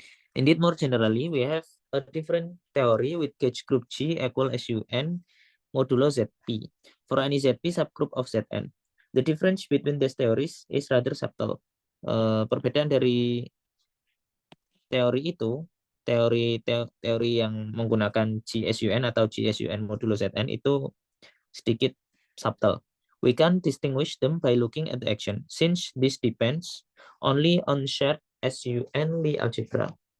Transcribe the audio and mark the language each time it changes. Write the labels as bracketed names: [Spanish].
[English] Indeed, more generally, we have a different theory with gauge group G equal Sun modulo Zp for any Zp subgroup of Zn. The difference between these theories is rather subtle. [Indonesian] Perbedaan dari teori itu, teori yang menggunakan GSUN atau GSUN modulo Zn itu sedikit subtle. [English] We can distinguish them by looking at the action, since this depends only on shared SUN Lie algebra.